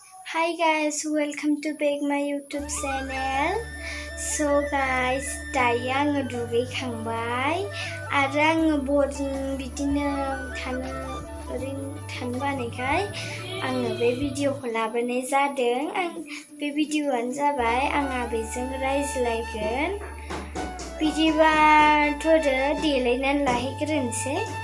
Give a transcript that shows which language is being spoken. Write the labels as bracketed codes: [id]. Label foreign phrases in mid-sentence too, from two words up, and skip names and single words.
[en] Hi guys, welcome to back my YouTube channel. So guys, [brx] दायो आङो दुगैखांबाय आरो आङो बोरिं बिदिनो ओरैनो थानो बानायखाय आङो बे भिडिअखौ लाबोनाय जादों। बे भिडिअआनो जाबाय आं आबैजों रायज्लायगोन। बिदिबा थोदो देलायनानै लाहैग्रोनोसै।